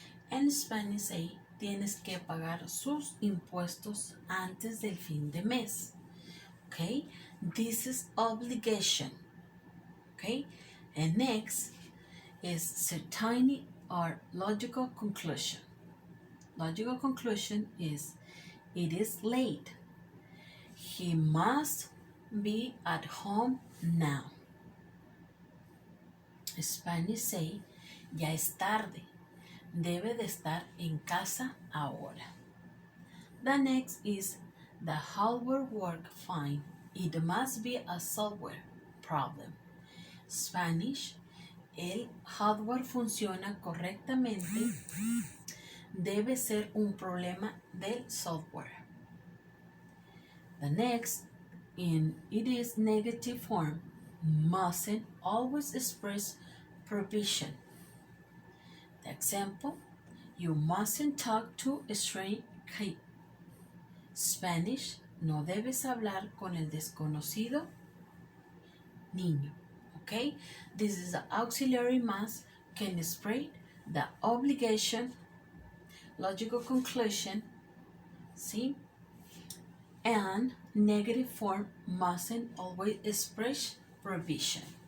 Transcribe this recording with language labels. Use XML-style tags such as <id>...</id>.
<es>En</es> <en>Spanish say,</en> <es>tienes que pagar sus impuestos antes del fin de mes.</es> <en>Okay, this is obligation. Okay, and next is certainty or logical conclusion. Logical conclusion is, it is late. He must be at home now. Spanish say,</en> <es>ya es tarde. Debe de estar en casa ahora.</es> <en>The next is the hardware work fine. It must be a software problem. Spanish,</en> <es>el hardware funciona correctamente. Debe ser un problema del software.</es> <en>The next, it is negative form, mustn't always express prohibition. The example, you mustn't talk to a strange kid.</en> <es>Spanish, no debes hablar con el desconocido niño.</es> <en>Okay, this is the auxiliary must can express the obligation, logical conclusion, see, and negative form mustn't always express prohibition.</en>